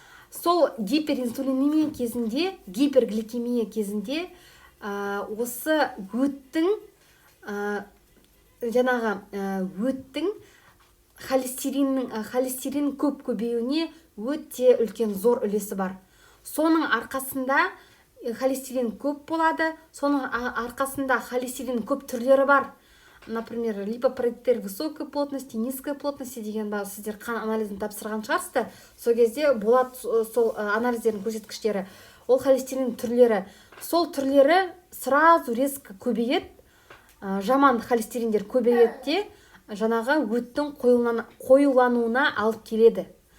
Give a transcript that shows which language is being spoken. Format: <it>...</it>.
<kk>Сол гиперинсулинемия кезінде, гипергликемия кезінде осы өттің холестерин көп көбеюіне өте үлкен зор үлесі бар. Соның арқасында холестерин көп болады, соның арқасында холестерин көп түрлері бар.</kk> <ru>Например, липопротеин высокой плотности, низкой плотности деген бар.</ru> <kk>Сіздер қан анализін тапсырған шығарсыздар. Сол кезде болады сол анализдердің көрсеткіштері. Ол холестерин түрлері. Сол түрлері</kk> <ru>сразу резко</ru> <kk>көбейеді. Жаман холестериндер көбейеді де, жаңағы өттің қоюлануына алып келеді.</kk>